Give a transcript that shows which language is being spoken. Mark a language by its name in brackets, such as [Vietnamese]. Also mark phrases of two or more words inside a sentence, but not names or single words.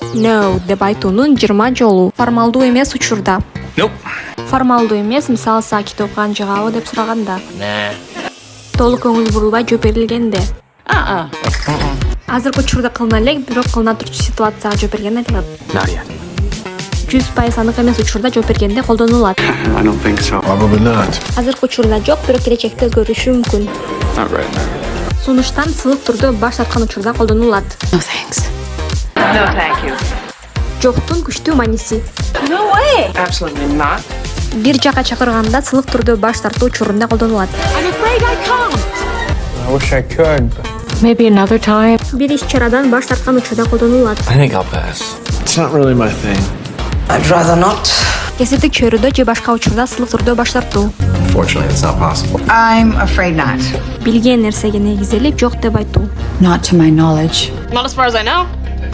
[Kyrgyz] No деп айтуунун 20 жолу. Формалдуу эмес учурда. [English] Nope. [Kyrgyz] Формалдуу эмес, мисалы сакит окуган жагабы деп сураганда. [English] Nah. [Kyrgyz] Толук көңүл бурулбай жооп берилгенде. [English] Uh-uh. [Kyrgyz] Азыркы учурда кылына элек, бирок кылына турчу ситуацияга жооп берген айтылат. [English] Not yet. [Kyrgyz] 100% анык эмес учурда жооп бергенде колдонулат. [English] I don't think so. Probably not. [Kyrgyz] Азыркы учурда жок, бирок келечекте өзгөрүшү мүмкүн. [English] Not right now. [Kyrgyz] Сунуштан сылык түрдө баш тарткан учурда колдонулат. [English] No thanks. No, thank you. [Kyrgyz] Жоктун күчтүү мааниси. [English] No way. Absolutely not. [Kyrgyz] Бир жака чакырганда сылык түрдө баш тартуу учурунда колдонулат. [English] I'm afraid I can't. I wish I could, but Maybe another time. [Kyrgyz] Бир иш-чарадан баш тарткан учурда колдонулат. [English] I think I'll pass. it's not really my thing. I'd rather not. [Kyrgyz] Кесиптик чөйрөдө же башка учурда сылык түрдө баш тартуу. [English] Unfortunately, it's not possible. I'm afraid not. [Kyrgyz] Билген нерсеге негизделип жок деп айтуу. [English] Not to my knowledge. Not as far as I know.